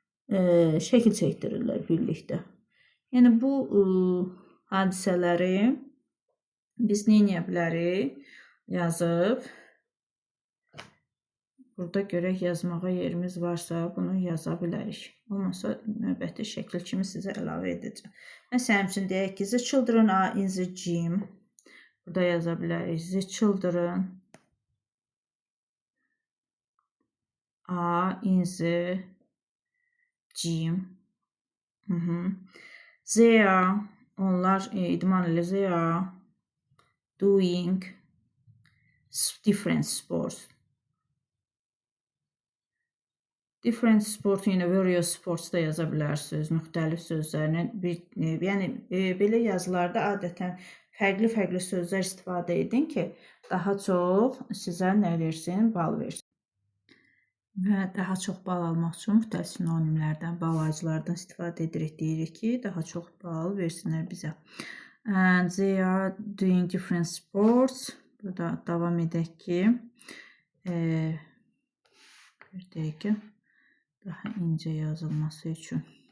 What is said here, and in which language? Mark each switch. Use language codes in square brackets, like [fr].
[az] Şəkil çəkdirirlər birlikdə. Yəni bu hadisələri biz nə edə bilərik? Yazıb, burada görək yazmağa yerimiz varsa bunu yaza bilərik. Olmasa növbəti şəkil kimi sizə əlavə edəcəm. Məsələn üçün deyək ki, [en] the children are in the gym. [az] Burada yaza bilərik. [en] The children are in the gym. They are, [az] onlar idman edir. [en] They are doing different sports. [az] Different sport, yəni various sports da yaza bilərsiniz, müxtəlif sözlərini. Yəni belə yazılarda adətən fərqli sözlər istifadə edin ki, daha çox sizə nə versin? Bal versin. Və daha çox bal almaq üçün müxtəlif sinonimlərdən, balacılardan istifadə edirik. Deyirik ki, daha çox bal versinlər bizə. [en] And they are doing different sports. [az] Burada davam edək ki, bir dəqiqə daha incə yazılması üçün.